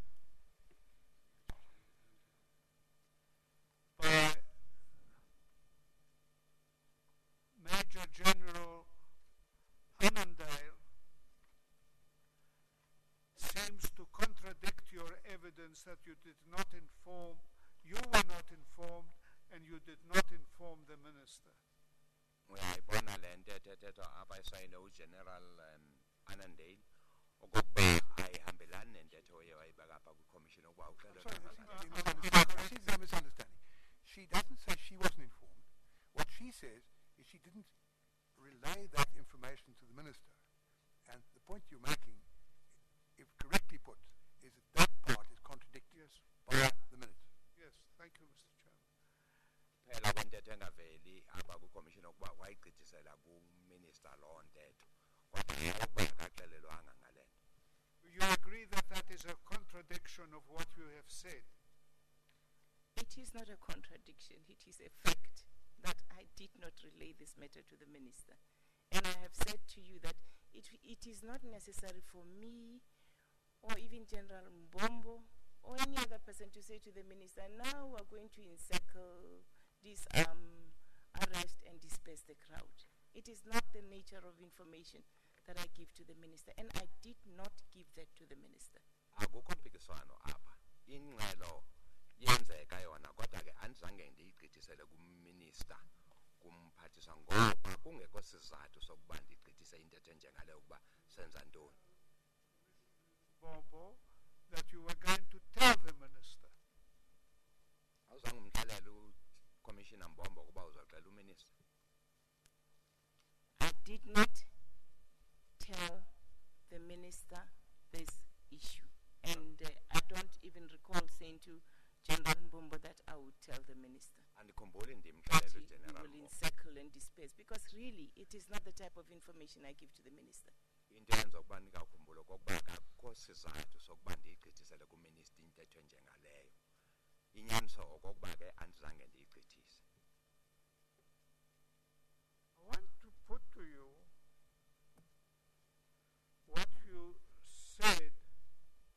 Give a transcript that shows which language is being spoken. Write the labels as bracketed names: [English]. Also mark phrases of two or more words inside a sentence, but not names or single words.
[English] by Major General Annandale seems to contradict your evidence that you did not inform, you were not informed, and you did not inform the minister? [Xhosa] Uyayibona le nto ethethethwa apha isayine uGeneral Annandale okokuba ayihambelani nentetho oye wayibeka apha kwi-commission ukuba uxelelwe [English] She's a misunderstanding. She doesn't say she wasn't informed. What she says is she didn't relay that information to the minister. And the point you're making, if correctly put, is that part is contradicted by the minutes. Yes, thank you, Mr. Chairman. [Xhosa] phela kwentetho engaveli apha kwi-commission ukuba wayigqithisela kuminister loo ntetho kodwa ukuba akaxelelwanga ngale nto. [English] You agree that that is a contradiction of what you have said? It is not a contradiction. It is a fact that I did not relay this matter to the minister. And I have said to you that it is not necessary for me or even General Mbombo or any other person to say to the minister, now we're going to encircle this arrest and disperse the crowd. It is not the nature of information that I give to the minister, and I did not give that to the minister. [Xhosa] Akukho mpikiswano apha. Ingxelo yenzeka yona kodwa ke andizange ndiyigqithisele kuminister kumphathiswa ngoba kungekho sizathu sokuba ndigqithise intetho enjengale ukuba senza ntoni. [English] Bobo, that you were going to tell the minister. [Xhosa] Awuzange umxelele uCommissioner Mbombo ukuba uzoxela uminister. [English] I did not tell the minister this issue. And I don't even recall saying to General Mbombo that I would tell the minister. [Xhosa] Andikhumbuli [English] That [Xhosa] ndimxelele [English] we [Xhosa] uGeneral [English] will [Xhosa] Mbombo. [English] encircle and disperse, because really it is not the type of information I give to the minister. [Xhosa] Into yenza ukuba ndingakhumbuli okokuba akukho sizathu sokuba ndiyigqithisele kuminister intetho enjengaleyo. Inyaniso okokuba ke andizange ndiyigqithise. [English] I want to put to you what you said